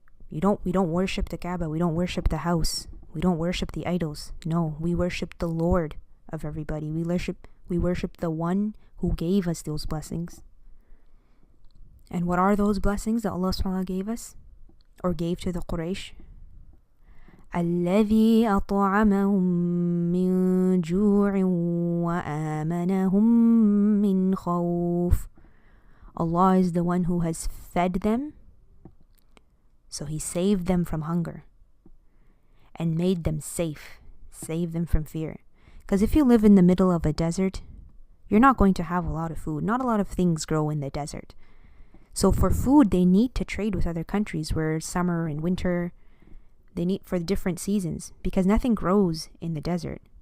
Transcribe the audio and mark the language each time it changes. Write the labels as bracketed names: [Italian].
[English] We don't worship the Kaaba. We don't worship the house. We don't worship the idols. No, we worship the Lord of everybody. We worship the one who gave us those blessings. And what are those blessings that Allah subhanahu wa ta'ala gave us? Or gave to the Quraysh? [Arabic] الذي أطعمهم من جوع وآمنهم من خوف. [English] Allah is the one who has fed them. So He saved them from hunger and made them safe, saved them from fear. Because if you live in the middle of a desert, you're not going to have a lot of food. Not a lot of things grow in the desert. So for food, they need to trade with other countries where summer and winter, they need for different seasons, because nothing grows in the desert.